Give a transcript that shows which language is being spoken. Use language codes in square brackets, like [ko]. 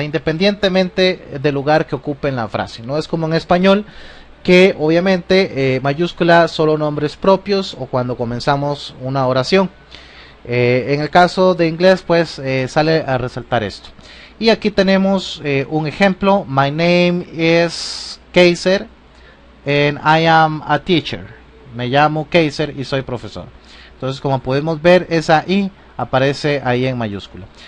[es] Independientemente del lugar que ocupe en la frase. No es como en español, que obviamente mayúscula solo nombres propios o cuando comenzamos una oración. En el caso de inglés, pues sale a resaltar esto. Y aquí tenemos un ejemplo. [en] My name is Kaiser and I am a teacher. [es] me llamo Kaiser y soy profesor. Entonces, como podemos ver, esa I aparece ahí en mayúscula.